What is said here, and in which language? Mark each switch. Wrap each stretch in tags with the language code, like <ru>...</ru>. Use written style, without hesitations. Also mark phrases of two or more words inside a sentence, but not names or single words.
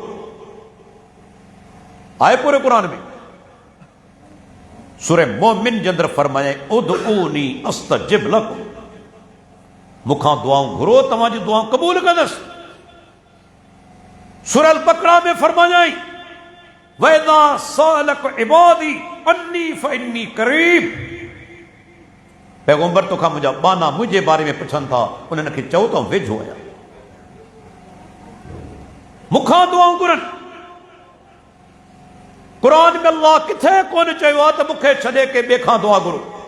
<sd>आहे पूरे क़ुरान में? सूरह मोमिन जे अंदरि फरमाए</sd> <ar>ادعوني أستجب لكم,</ar> <sd>मूंखां दुआऊं घुरो, तव्हांजी दुआऊं क़बूल कंदुसि। सूरह अल बक़रा में फरमायाई</sd> <ar>وإذا سألك عبادي عني فإني قريب,</ar> <sd>पैगंबर तोखां मुंहिंजा बाना मुंहिंजे बारे में पुछनि था, उन्हनि खे चओ त वेझो आहियां। मूंखां दुआऊं घुरनि। क़ुरान में अल्लाह किथे कोन चयो आहे त मूंखे छॾे के ॿिए खां दुआ घुरो।</sd>